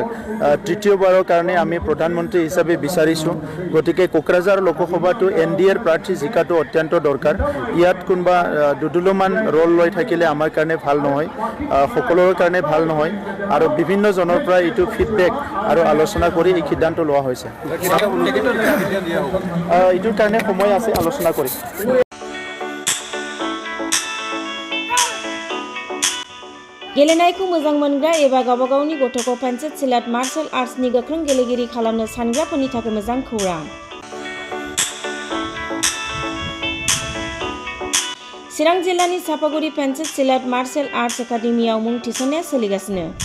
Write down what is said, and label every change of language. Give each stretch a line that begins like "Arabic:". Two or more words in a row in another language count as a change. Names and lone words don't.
Assamese: তৃতীয়বাৰৰ কাৰণে আমি প্ৰধানমন্ত্ৰী হিচাপে বিচাৰিছোঁ গতিকে কোকৰাঝাৰ লোকসভাটো NDAৰ প্ৰাৰ্থী জিকাটো অত্যন্ত দৰকাৰ ইয়াত কোনোবা দুদুলমান ৰল লৈ থাকিলে আমাৰ কাৰণে ভাল নহয় সকলোৰে কাৰণে ভাল নহয় আৰু বিভিন্ন জনৰ পৰা এইটো ফিডবেক আৰু আলোচনা কৰি এই সিদ্ধান্ত লোৱা হৈছে এইটোৰ কাৰণে সময় আছে আলোচনা কৰি
Bodo: गेलेनायखौ मोजां मोनग्रा एबा गावबा गावनि गथ'खौ पेन्सिल सिलाट मार्शल आर्ट्सनि गोख्रों गेलेगिरि खालामनो सानग्राफोरनि थाखाय मोजां खौरां चिरां जिल्लानि सापागुरि पेन्सिल सिलाट मार्शल आर्ट्स एकाडेमियाव मुं थिसननाया सोलिगासिनो